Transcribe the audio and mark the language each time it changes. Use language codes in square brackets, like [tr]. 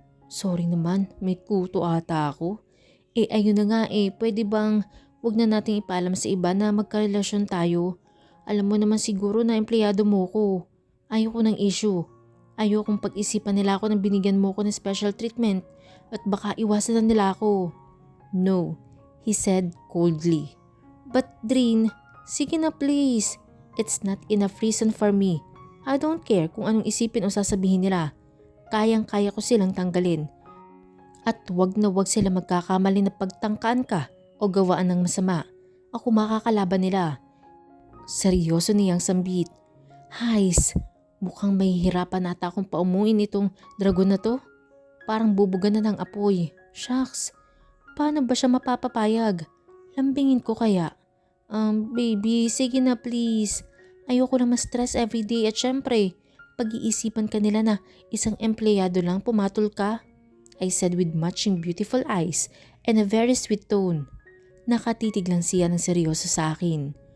[tl] Sorry naman, may kuto ata ako. Ayun na nga pwede bang wag na nating ipaalam sa iba na magkarelasyon tayo. Alam mo naman siguro na empleyado mo ko. Ayoko ng issue. Ayokong pag-isipan nila ako na binigyan mo ko ng special treatment at baka iwasan na nila ako. [en] No, he said coldly. But Drin, [tl] sige na [en] please. It's not enough reason for me. I don't care [tl] kung anong isipin o sasabihin nila. Kayang-kaya ko silang tanggalin. At wag na wag sila magkakamali na pagtangkaan ka o gawaan ng masama. Ako makakalaban nila. Seryoso niyang sambit. Hays, mukhang mahihirapan ata akong paumuin itong dragon na to. Parang bubuga na ng apoy. Shucks, paano ba siya mapapapayag? Lambingin ko kaya? Baby, sige na please. Ayoko na ma-stress everyday at syempre, pag-iisipan ka nila na isang empleyado lang pumatol ka. [en] I said with matching beautiful eyes and a very sweet tone. [tl] Nakatitig lang siya ng seryoso sa akin.